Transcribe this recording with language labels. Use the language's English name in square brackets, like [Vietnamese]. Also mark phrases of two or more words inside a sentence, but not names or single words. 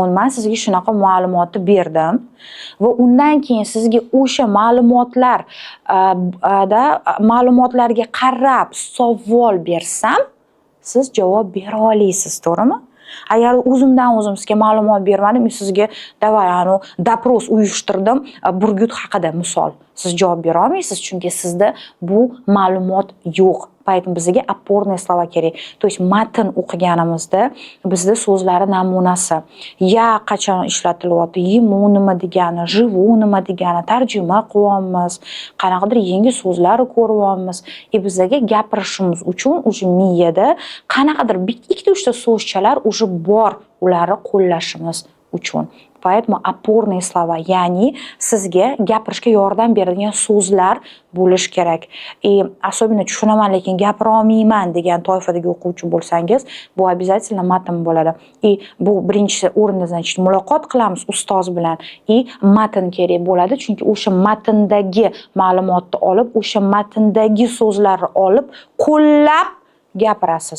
[Uzbek] Men sizga shunaqa ma'lumotni berdim va undan keyin sizga o'sha ma'lumotlarga qarab savol bersam, siz javob bera olasiz, to'g'rimi? Agar o'zimdan sizga ma'lumot bermadim, sizga dopros uyushtirdim burgut haqida misol. Siz javob bera olmaysiz, chunki sizda bu ma'lumot yo'q. Поэтому bizga [Russian] опорные слова [Uzbek] kerak. [Russian] То есть [Uzbek] matn o'qiganimizda bizda so'zlari namunasi. Ya qachon ishlatilyapti, yimu nima degani, живу nima degani, tarjima qilyapmiz, qanaqadir yangi so'zlar ko'ryapmiz. Bizga gapirishimiz uchun o'sha miyada qanaqadir ikkita uchta so'zchalar o'sha bor, ularni qo'llashimiz uchun. [Russian] Поэтому опорные слова, [Uzbek] ya'ni sizga gapirishga yordam beradigan so'zlar bo'lish kerak. Особенно tushunaman lekin gapira olmayman degan toifadagi o'quvchi bo'lsangiz, bu обязательно matn bo'ladi. Bu birinchi o'rinda, значит, muloqot qilamiz ustoz bilan. Matn kerak bo'ladi, chunki o'sha matndagi ma'lumotni olib, o'sha matndagi so'zlarni olib, qo'llab gapirasiz.